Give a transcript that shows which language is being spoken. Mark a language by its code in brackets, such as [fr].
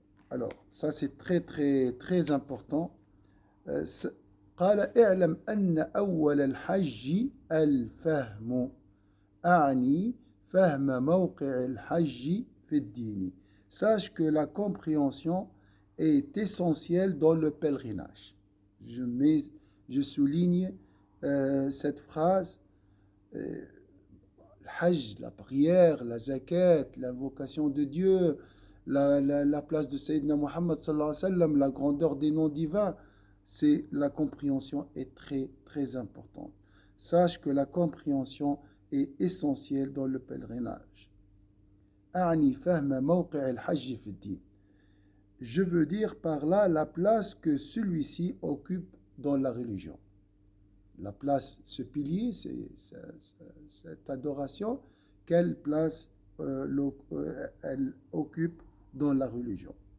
[fr] Alors, ça c'est très très très important. [ar] قال اعلم أن أول الحج الفهم أعني فهم موقع الحج في الدين. [fr] Sache que la compréhension est essentielle dans le pèlerinage. Je souligne cette phrase. Le Hajj, la prière, la zakat, l'invocation de Dieu, la place de Sayyidina Muhammad sallallahu alayhi wa sallam, la grandeur des noms divins, c'est la compréhension est très très importante. Sache que la compréhension est essentielle dans le pèlerinage. [ar] أعني فهم موقع الحج في الدين. [fr] Je veux dire par là la place que celui-ci occupe dans la religion. La place, ce pilier, cette adoration, quelle place elle occupe dans la religion.